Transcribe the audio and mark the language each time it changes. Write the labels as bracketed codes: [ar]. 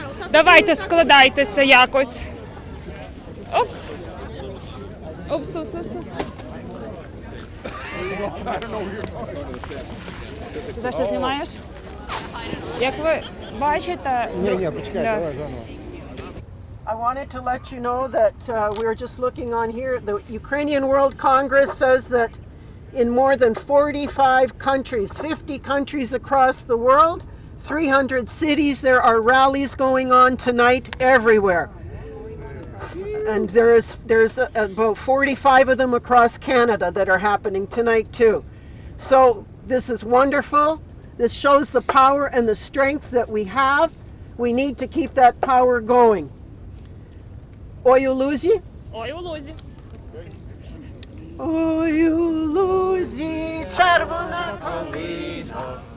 [uk] Давайте складайтеся якось. Опс. Опс, опс, опс. Ти що знімаєш? Як ви бачите... Ні, почекай, давай заново. [en] I wanted to let you know that we're just looking on here. The Ukrainian World Congress says that in more than 45 countries, 50 countries across the world, 300 cities, there are rallies going on tonight everywhere. And there's about 45 of them across Canada that are happening tonight too. So this is wonderful. This shows the power and the strength that we have. We need to keep that power going. [uk] Ой у лузі. Ой у лузі. Ой у лузі, червона калина